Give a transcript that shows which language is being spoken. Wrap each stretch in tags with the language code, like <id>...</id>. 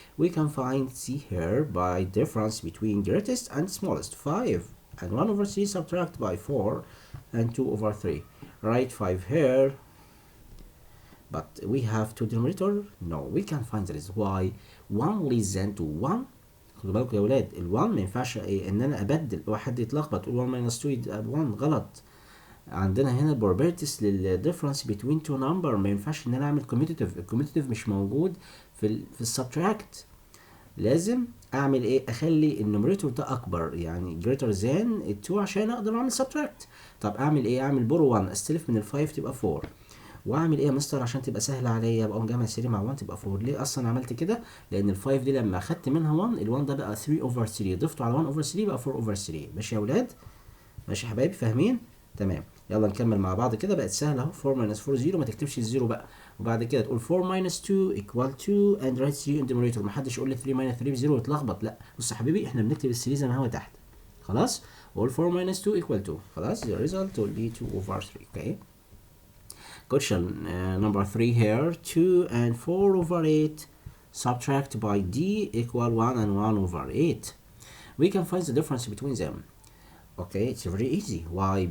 <en>We can find C here by difference between greatest and smallest. 5 and 1 over 3 subtract by 4 and 2 over 3. Write 5 here. But we have two denominator. No, we can find that is why 1 less than to 1.</en> <ar>خدوا بالكم يا ولاد، ال1 ما ينفعش ان انا ابدل واحد يتلخبط يقول 1 minus 2 يبقى 1 غلط. عندنا هنا properties للديفرنس between two number. ما ينفعش ان انا اعمل commutative. الكوميتيتيف مش موجود في السبتراكت. لازم اعمل ايه؟ اخلي النوميريتور ده اكبر، يعني greater than 2 عشان اقدر اعمل subtract. طب اعمل ايه؟ اعمل borrow 1، استلف من ال5 تبقى 4. واعمل ايه يا مستر عشان تبقى سهله عليا؟ ابقى جامع 3 مع 1 تبقى 4. ليه اصلا عملت كده؟ لان ال5 دي لما اخدت منها 1، ال1 ده بقى 3 over 3، ضفته على 1 over 3 بقى 4 over 3. ماشي يا ولاد؟ ماشي يا حبايبي، فاهمين؟ تمام. يلا نكمل مع بعض كده، بقت سهله اهو. 4 minus 4 0، ما تكتبش الزيرو بقى.</ar> <en>وبعد كده تقول 4 minus 2 equal 2 and write 3 in the numerator.</en> <ar>ما حدش يقول لي 3 minus 3 0 ويتلخبط. لا بص يا حبيبي، احنا بنكتب ال 3 زي ما هو تحت.</ar> <en>خلاص؟ قول 4 minus 2 equal 2. خلاص؟ the result will be 2 over 3. Okay. Question number 3 here. 2 and 4 over 8 subtract by d equal 1 and 1 over 8. We can find the difference between them. Okay, it's very easy. Why?</en>